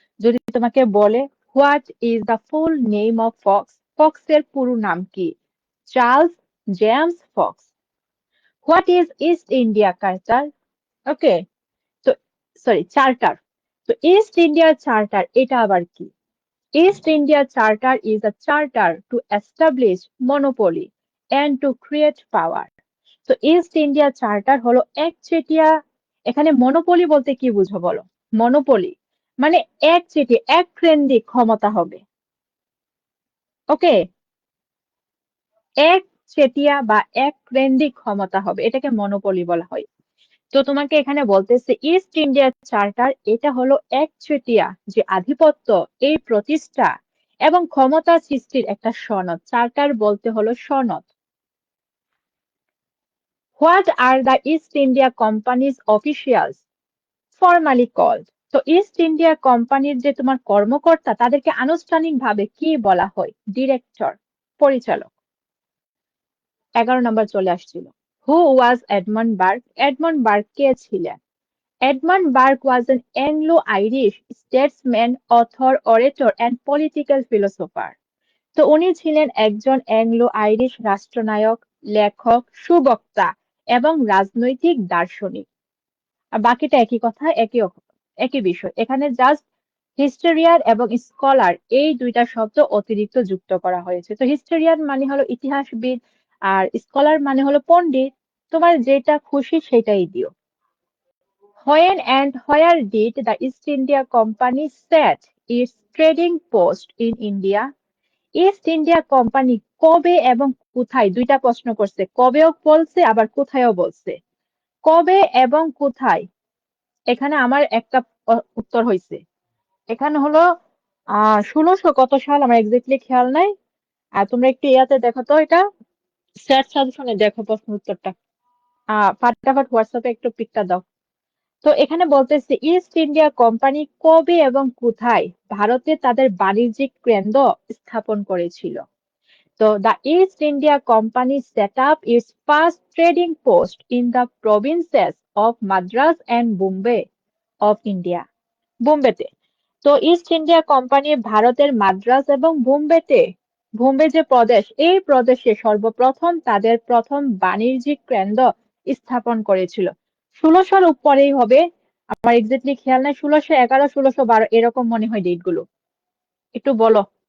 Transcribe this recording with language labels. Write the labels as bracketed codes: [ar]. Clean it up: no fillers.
[bn] যদি তোমাকে বলে [en] what is the full name of fox, [bn] ফক্সের পুরো নাম কি? [en] Charles James Fox. What is East India culture? [bn] ওকে, তো সরি চার্টার, তো ইস্ট ইন্ডিয়া চার্টার এটা আবার কি? [en] East India Charter is a charter to establish monopoly and to create power. [bn] তো east India charter হলো একচেটিয়া, এখানে মনোপলি বলতে কি বুঝো বলো? মনোপলি মানে একচেটিয়া, এককেন্দ্রিক ক্ষমতা হবে। ওকে, একচেটিয়া বা এককেন্দ্রিক ক্ষমতা হবে, এটাকে মনোপলি বলা হয়। তো তোমাকে এখানে বলতেছে ইস্ট ইন্ডিয়া চার্টার এটা হলো একচেটিয়া যে আধিপত্য, এই প্রতিষ্ঠা এবং ক্ষমতা সৃষ্টির একটা সনদ। চার্টার বলতে হলো সনদ। [en] What are the East India companies officials formally called? [bn] তো ইস্ট ইন্ডিয়া কোম্পানির যে তোমার কর্মকর্তা তাদেরকে আনুষ্ঠানিকভাবে কি বলা হয়? ডিরেক্টর, পরিচালক। 11 নম্বর চলে আসছিল। [en] Who was Edmund Burke? [bn] এডমন্ড বার্গ কে ছিলেন? [en] Edmund Burke was an Anglo-Irish statesman, author, orator, and political philosopher. [bn] তো উনি ছিলেন একজন অ্যাংলো আইরিশ রাষ্ট্রনায়ক, লেখক, সুবক্তা এবং রাজনৈতিক দার্শনিক। আর বাকিটা একই কথা, একই বিষয়। এখানে জাস্ট হিস্টোরিয়ান এবং স্কলার এই দুইটা শব্দ অতিরিক্ত যুক্ত করা হয়েছে। তো হিস্টোরিয়ান মানে হলো ইতিহাসবিদ, আর স্কলার মানে হলো পণ্ডিত। তোমার যেটা খুশি সেটাই দিও। [en] When and where did the East India Company set its trading post in India? [bn] East India company কবে এবং কোথায়, দুইটা প্রশ্ন করছে, কবেও বলছে আবার কোথায়ও বলছে। কবে এবং কোথায়, এখানে আমার একটা উত্তর হয়েছে। এখানে হলো 1600 কত সাল আমার এক্স্যাক্টলি খেয়াল নাই। আর তোমরা একটু ইয়াতে দেখো তো, এটা স্যাট সাজেশনে দেখো প্রশ্ন উত্তরটা। ফাটাফাট হোয়াটসঅ্যাপে একটু পিকটা দাও। তো এখানে বলতেছে ইস্ট ইন্ডিয়া কোম্পানি কবে এবং কোথায় ভারতে তাদের বাণিজ্যিক কেন্দ্র স্থাপন করেছিল? [en] So the East India Company set up its first trading post in the provinces of Madras and Bombay of India. [bn] বোম্বেতে। তো ইস্ট ইন্ডিয়া কোম্পানি ভারতের মাদ্রাজ এবং বোম্বে যে প্রদেশ, এই প্রদেশে সর্বপ্রথম তাদের প্রথম বাণিজ্যিক কেন্দ্র স্থাপন করেছিল। 1600-র উপরেই হবে, আমার এক্সাক্টলি খেয়াল নাই, 1611, 1612 এরকম মনে হয় ডেট গুলো। একটু বলো।